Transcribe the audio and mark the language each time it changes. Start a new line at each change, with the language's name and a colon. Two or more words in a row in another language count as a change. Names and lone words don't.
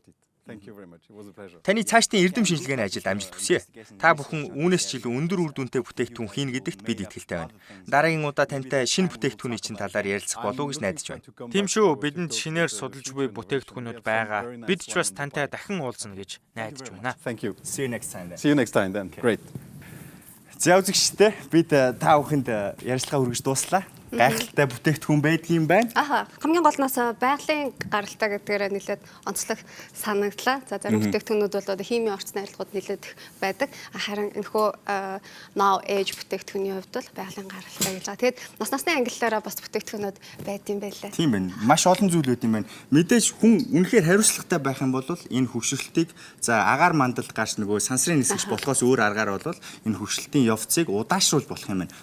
Mongolian: Таны цаашдын эрдэм шинжилгээний ажилд амжилт хүсье. Та бүхэн үүнээс ч илүү өндөр үр дүнтэй бүтээгдэхүүн хийнэ гэдэгт бид итгэлтэй байна. Дараагийн удаа тантай шинэ бүтээгдэхүүний чинь талаар ярилцах болов уу гэж найдаж байна. Тийм шүү, бидэнд шинээр судалж буй бүтээгдэхүүнүүд байгаа. Бид ч бас тантай дахин уулзна гэж найдаж байна.
English: Thank you. See you next time. See you next time then. Great.
Mongolian: За үзэгчтэй бид та бүхэнд ярилцлага хүргэж дууслаа. Гайхалтай бүтээгдэхүүн байдгийн байна. Хамгийн голноос байгалийн гаралтай гэдгээр нэлээд онцлог санагдлаа. За зарим бүтээгдэхүүнүүд бол одоо химийн орчны арилгууд нэлээд их байдаг. Харин энэхүү now age бүтээгдэхүүний хувьд бол байгалийн гаралтай гэж байгаа. Тэгээд нас насны ангиллаараа бас бүтээгдэхүүнүүд байд юм байлаа. Тийм байна. Маш олон зүйл үүд юм байна. Мэдээж хүн үнэхээр хариуцлагатай байх юм бол энэ хөгшрөлтийг за агаар мандалд гарч нөгөө сансрын нисгэж болохоос өөр аргаар бол энэ хөгшрөлтийн явцыг удаашруулж болох юм байна.